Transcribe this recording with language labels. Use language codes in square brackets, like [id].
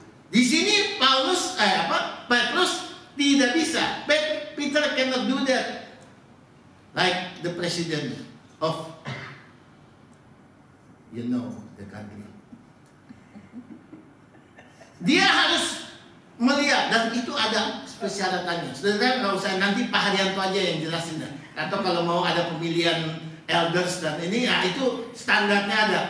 [id] Di sini Petrus tidak bisa. [en] Peter cannot do that like the president of the country. [id] Dia harus melihat, dan itu ada persyaratannya. Saudara nggak usah, nanti Pak Haryanto aja yang jelasin. Atau kalau mau ada pemilihan elders dan ini, ya itu standarnya ada.